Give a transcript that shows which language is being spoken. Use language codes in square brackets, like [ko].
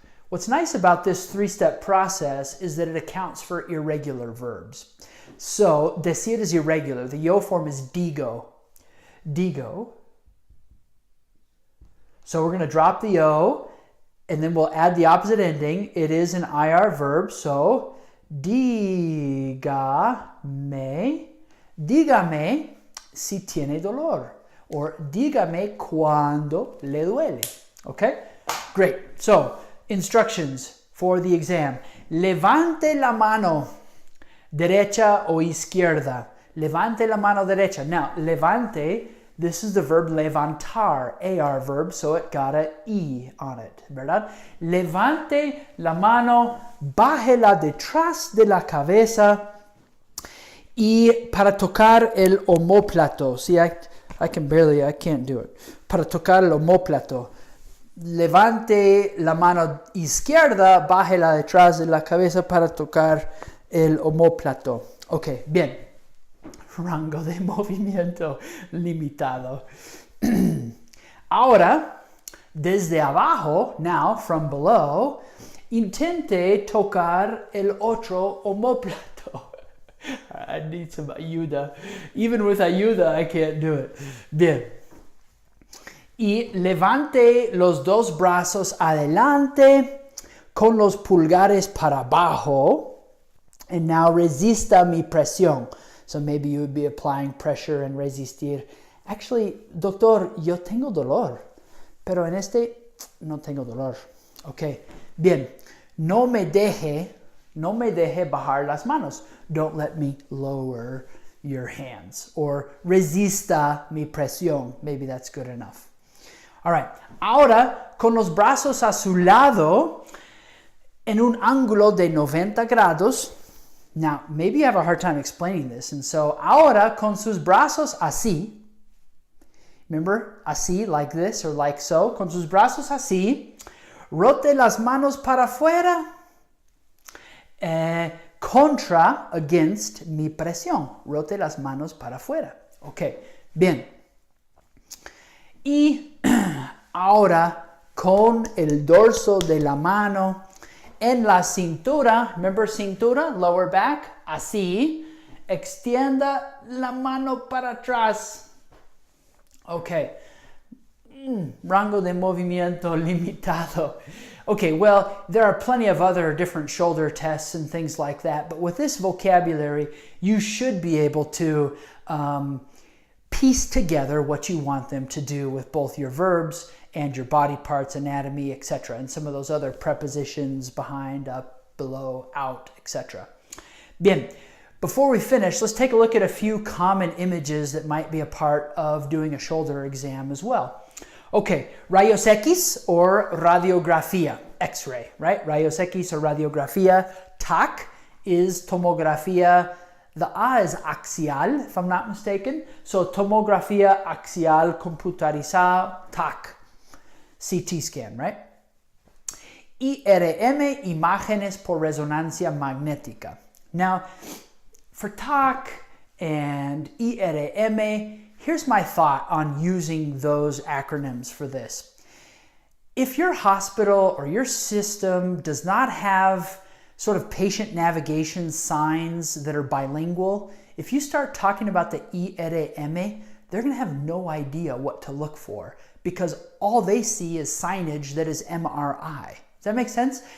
[en] What's nice about this three-step process is that it accounts for irregular verbs. So, decir is irregular. The yo form is digo. Digo. So we're going to drop the o, and then we'll add the opposite ending. It is an IR verb, so [es] dígame si tiene dolor, or dígame cuando le duele. [en] Okay? Great. So, instructions for the exam. [es] Levante la mano derecha o izquierda. Levante la mano derecha. [en] Now, levante, this is the verb levantar, AR verb, so it got a E on it, ¿verdad? [es] Levante la mano, bájela detrás de la cabeza y para tocar el omóplato. [en] See, I can't do it. [es] Para tocar el omóplato. Levante la mano izquierda, bájela detrás de la cabeza para tocar el omóplato. Ok, bien. Rango de movimiento limitado. Ahora, desde abajo, [en] now from below, [es] intente tocar el otro omóplato. [en] I need some ayuda. Even with ayuda, I can't do it. [es] Bien. Y levante los dos brazos adelante con los pulgares para abajo. [en] And now [es] resista mi presión. [en] So maybe you would be applying pressure and resistir. [es] Actually, doctor, yo tengo dolor. Pero en este no tengo dolor. Ok. Bien. No me deje bajar las manos. [en] Don't let me lower your hands. Or [es] resista mi presión. [en] Maybe that's good enough. All right. [es] Ahora, con los brazos a su lado, en un ángulo de 90 grados. [en] Now, maybe you have a hard time explaining this. And so, [es] ahora, con sus brazos así. [en] Remember, así, like this, or like so. [es] Con sus brazos así. Rote las manos para afuera. Contra, against mi presión. Rote las manos para afuera. Ok, bien. Y ahora, con el dorso de la mano en la cintura, remember cintura, [en] lower back, [es] así, extienda la mano para atrás. Ok, rango de movimiento limitado. [en] Okay, well, there are plenty of other different shoulder tests and things like that, but with this vocabulary, you should be able to piece together what you want them to do with both your verbs and your body parts, anatomy, etc., and some of those other prepositions, behind, up, below, out, etc. Bien, before we finish, let's take a look at a few common images that might be a part of doing a shoulder exam as well. [es] Okay, rayos X or radiografía, [en] X-ray, right? [es] Rayos X or radiografía, TAC, is tomografía. [en] The A is axial, if I'm not mistaken. [es] So tomografía axial computarizada, TAC, [en] CT scan, right? [es] IRM, imágenes por resonancia magnética. [en] Now, for TAC and IRM, here's my thought on using those acronyms for this. If your hospital or your system does not have sort of patient navigation signs that are bilingual, if you start talking about the IRM, they're going to have no idea what to look for because all they see is signage that is MRI. Does that make sense?